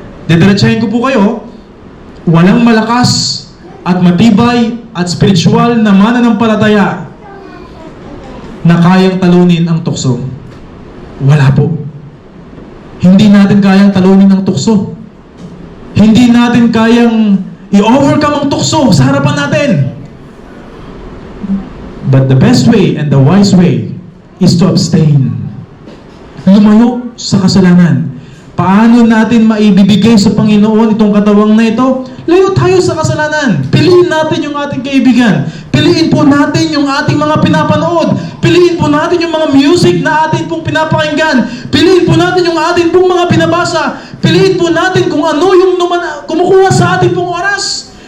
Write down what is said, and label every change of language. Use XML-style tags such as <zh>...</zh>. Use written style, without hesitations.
<tl>Didiretsahin ko po kayo, walang malakas at matibay at spiritual na mananampalataya na kayang talunin ang tukso. Wala po. Hindi natin kayang talunin ang tukso. Hindi natin kayang i-overcome ang tukso sa harapan natin.</tl> <en>But the best way and the wise way is to abstain.</en> <tl>Lumayo sa kasalanan. Paano natin maibibigay sa Panginoon itong katawang na ito? Layo tayo sa kasalanan. Piliin natin yung ating kaibigan. Piliin po natin yung ating mga pinapanood. Piliin po natin yung mga music na ating pong pinapakinggan. Piliin po natin yung ating pong mga pinabasa. Piliin po natin kung ano yung kumukuha sa ating pong oras.</tl>